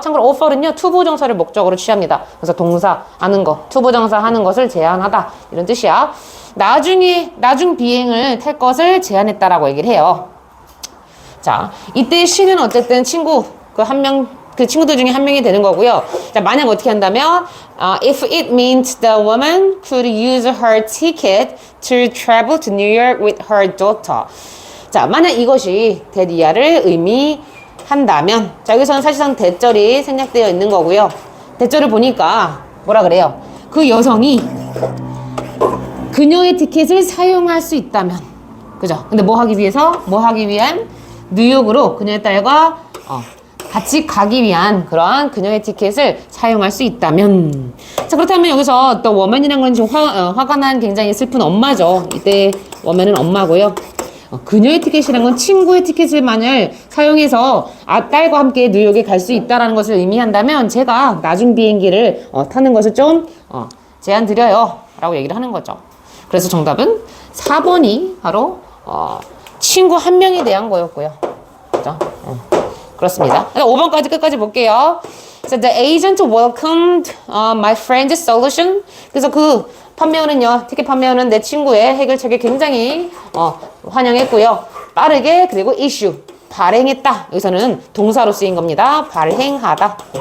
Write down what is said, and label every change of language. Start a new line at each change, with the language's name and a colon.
Korean: 참고로 offer은요 투부정사를 목적으로 취합니다. 그래서 동사 하는 거, 투부정사 하는 것을 제안하다 이런 뜻이야. 나중 비행을 탈 것을 제안했다라고 얘기를 해요. 자, 이때 she는 어쨌든 친구 그 친구들 중에 한 명이 되는 거고요. 자, 만약 어떻게 한다면
English: if it meant the woman could use her ticket to travel to New York with her daughter.
Korean: 자, 만약 이것이 대리아를 의미한다면, 자, 여기서는 사실상 대절이 생략되어 있는 거고요. 대절을 보니까 뭐라 그래요? 그 여성이 그녀의 티켓을 사용할 수 있다면, 그죠? 근데 뭐 하기 위한 뉴욕으로 그녀의 딸과 같이 가기 위한 그러한 그녀의 티켓을 사용할 수 있다면. 자, 그렇다면 여기서 또 워맨이라는 건 지금 화가 난 굉장히 슬픈 엄마죠. 이때 워맨은 엄마고요. 그녀의 티켓이란 건 친구의 티켓을 만약 사용해서 딸과 함께 뉴욕에 갈 수 있다는 것을 의미한다면 제가 나중 비행기를 타는 것을 좀 제안 드려요 라고 얘기를 하는 거죠. 그래서 정답은 4번이 바로 친구 한 명에 대한 거였고요. 그렇죠? 그렇습니다. 5번까지 끝까지 볼게요.
English: So the agent welcomed my friend's solution.
Korean: 그래서 그 판매원은요, 티켓 판매원은 내 친구의 해결책을 굉장히 환영했고요. 빠르게 그리고 issue, 발행했다. 여기서는 동사로 쓰인 겁니다. 발행하다.